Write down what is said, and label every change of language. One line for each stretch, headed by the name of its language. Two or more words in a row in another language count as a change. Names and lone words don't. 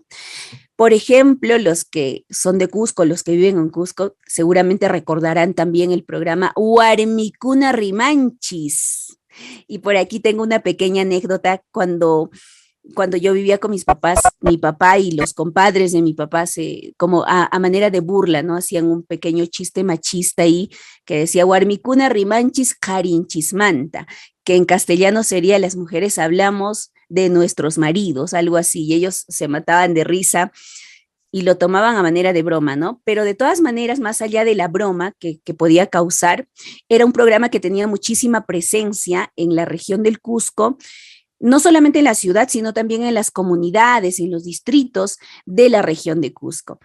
Spanish: Por ejemplo, los que son de Cusco, los que viven en Cusco, seguramente recordarán también el programa Huarmicuna Rimanchis. Y por aquí tengo una pequeña anécdota cuando yo vivía con mis papás, mi papá y los compadres de mi papá, como a manera de burla, ¿no? Hacían un pequeño chiste machista ahí que decía,
Quechua: Huarmicuna rimanchis carinchismanta,
Spanish: que en castellano sería las mujeres hablamos de nuestros maridos, algo así, y ellos se mataban de risa y lo tomaban a manera de broma, ¿no? Pero de todas maneras, más allá de la broma que podía causar, era un programa que tenía muchísima presencia en la región del Cusco, no solamente en la ciudad, sino también en las comunidades, en los distritos de la región de Cusco.